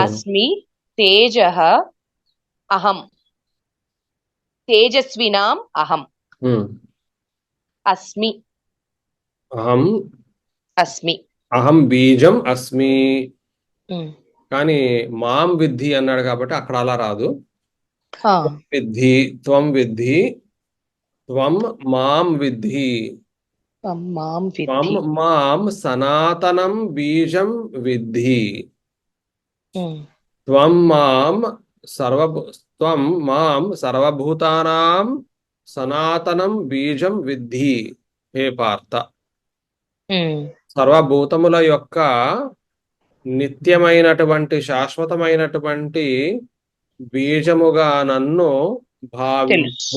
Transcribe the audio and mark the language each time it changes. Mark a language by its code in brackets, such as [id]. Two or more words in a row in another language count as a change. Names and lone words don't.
[sa] అస్మి తేజః అహం తేజస్వినాం అహం ఉమ్. అస్మి అహం అస్మి అహం బీజం అస్మి. ఉమ్. [te] కానీ [sa] మాం విద్ధి [te] అన్నాడు కాబట్టి అక్కడ అలా రాదు. ఆ, [sa] విద్ధి, త్వం విద్ధి, త్వం మాం విద్ధి. మాం త్వం విద్ధి. మాం సనాతనం బీజం విద్ధి. ఉమ్. త్వం మాం త్వం మాం సర్వభూతానాం సనాతనం బీజం విద్ధి. హే పార్థ, ఉమ్. [te] సర్వభూతముల యొక్క నిత్యమైనటువంటి శాశ్వతమైనటువంటి బీజముగా నన్ను భావించు,